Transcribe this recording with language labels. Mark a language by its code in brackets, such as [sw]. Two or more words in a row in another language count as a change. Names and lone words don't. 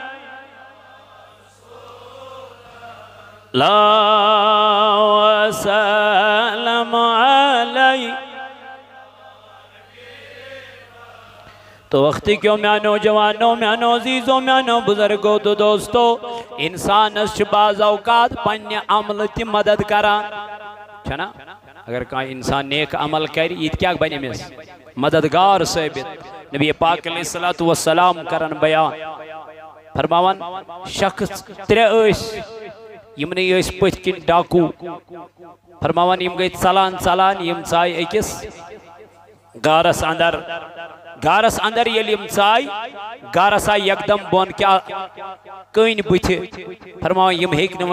[ks] لا وسلم علیہ تو وقتی کیوں میانو جوانو میانو عزیزو میانو بزرگو تو دوستو انسان اس بعض اوقات پنی عمل تی مدد کران چھنا اگر کہاں انسان نیک عمل کری یہ کیا بنی میں مددگار ثابت نبی پاک علیہ السلام کرن بیان فرماون شخص ترے ایس یمنے اس پت کن ڈاکو فرماوان یم گئی ژلان ژلان یم ژائی أکس غارس اندر یل یم ژائی غارس آئی یکدم بون کیا کن بُتھِ فرماوان یم ہیک نہٕ